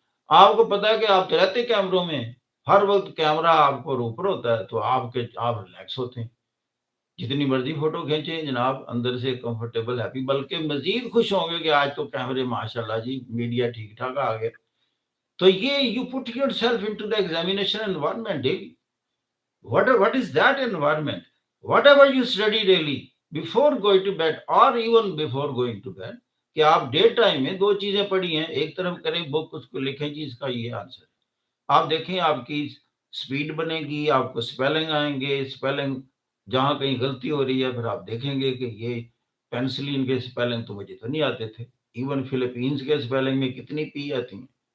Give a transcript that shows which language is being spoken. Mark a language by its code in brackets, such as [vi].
[ur] آپ کو پتا ہے کہ آپ تو رہتے کیمروں میں، ہر وقت کیمرہ آپ کو اوپر ہوتا ہے، تو آپ ریلیکس ہوتے ہیں، جتنی مرضی فوٹو کھینچیں جناب، اندر سے کمفرٹیبل ہیپی، بلکہ مزید خوش ہوں گے کہ آج تو کیمرے ماشاءاللہ جی میڈیا ٹھیک ٹھاک آ گئے. [en] تو یہ you put yourself into the examination environment daily. What is that environment? Whatever you study daily before going to bed [ur] or even before going to bed, کہ آپ ڈے ٹائم میں دو چیزیں پڑھی ہیں، ایک طرف کریں بک، اس کو لکھیں جی اس کا یہ آنسر. آپ دیکھیں آپ کی سپیڈ بنے گی، آپ کو سپیلنگ آئیں گے، سپیلنگ جہاں کہیں غلطی ہو رہی ہے پھر آپ دیکھیں گے کہ یہ پینسلین کے سپیلنگ تو مجھے تو نہیں آتے تھے، ایون فلپینز کے سپیلنگ میں کتنی پی آتی ہیں.